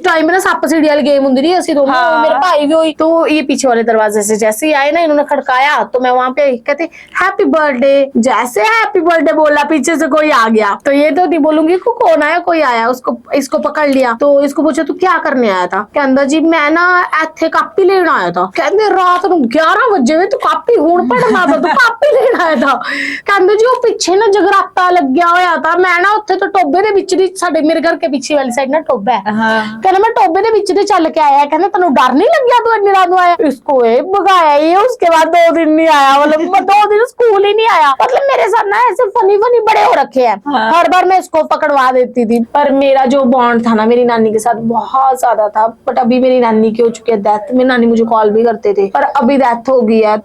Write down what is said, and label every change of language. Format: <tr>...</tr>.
<hi>Time में ना सप सीढ़ी वाली गेम होती थी, ऐसी दोनों, मेरे भाई भी हुई। तो ये पीछे वाले दरवाजे से जैसे ही आए ना, इन्होंने खड़काया, तो मैं वहां पे कहते हैप्पी बर्थडे, जैसे हैप्पी बर्थडे बोला, पीछे से कोई आ गया। तो ये तो नहीं बोलूंगी कौन आया, कोई आया, उसको इसको पकड़ लिया। तो इसको पूछा तू क्या करने आया था, कहंदा जी मैं ना</hi> <pa>ਇੱਥੇ ਕਾਪੀ ਲੈਣ ਆਇਆ</pa> <hi>था।</hi> <pa>ਕਹਿੰਦੇ ਰਾਤ ਨੂੰ 11 ਵਜੇ ਵੇ ਤੂੰ ਕਾਪੀ ਹੁਣ ਪੜਨਾ ਤਾਂ ਤੂੰ ਕਾਪੀ ਲੈਣ ਆਇਆ था। ਕਹਿੰਦੇ ਜੀ ਉਹ ਪਿੱਛੇ ਨਾ ਜਗਰਾਤਾ ਲੱਗਿਆ ਹੋਇਆ ਤਾਂ ਮੈਂ ਨਾ ਉੱਥੇ ਤੋਂ ਟੋਬੇ ਦੇ ਵਿੱਚ ਦੀ, ਸਾਡੇ ਮੇਰੇ ਘਰ ਕੇ ਪਿੱਛੇ ਵਾਲੀ ਸਾਈਡ ਨਾ ਟੋਬਾ ਹੈ, ਕਹਿੰਦਾ मैं टोबे ਦੇ ਵਿੱਚ ਦੀ ਚੱਲ ਕੇ ਆਇਆ। ਕਹਿੰਦਾ ਤੈਨੂੰ ਡਰ ਨਹੀਂ ਲੱਗਿਆ ਤੂੰ ਇੰਨੀ ਰਾਤ ਨੂੰ ਆਇਆ।</pa> <hi>इसको भगाया ये, उसके बाद 2 दिन नहीं आया, मतलब 2 दिन स्कूल ही नहीं आया। मतलब मेरे साथ ना ऐसे फनी बड़े हो रखे हैं। हर बार मैं इसको पकड़वा देती थी। पर मेरा जो बॉन्ड था ना मेरी नानी के साथ बहुत ज्यादा था। बट अभी मेरी नानी की हो चुकी है डेथ, मेरी नानी मुझे कॉल भी करते थे, पर अभी डेथ हो गई है।</hi>